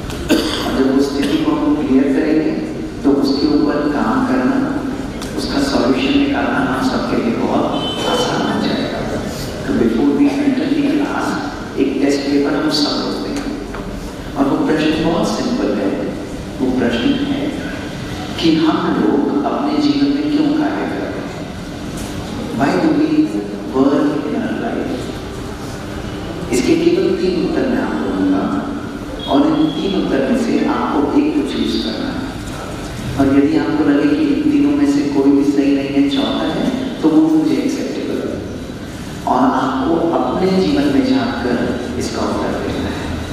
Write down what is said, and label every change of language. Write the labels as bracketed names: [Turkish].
[Hindi] और जब उस स्थिति को हम क्लियर करेंगे तो उसके ऊपर काम करना, उसका सॉल्यूशन निकालना हम सबके लिए बहुत आसान हो जाएगा। तो [English] before we enter the class [Hindi] एक टेस्ट पेपर हम सब लोग देंगे और वो प्रश्न बहुत सिंपल है। वो प्रश्न है कि हम लोग अपने जीवन में क्यों कार्य करते हैं? [English] Why do we work in our life? [Hindi] इसके केवल 3 उत्तर मैं आपको दूंगा और इन 3 उत्तर में से आपको एक को चूज करना है। और यदि आपको लगे कि इन तीनों में से कोई भी सही नहीं है, चौथा है, तो वो मुझे एक्सेप्टेबल है और आपको अपने जीवन में झांककर इसका उत्तर देना है।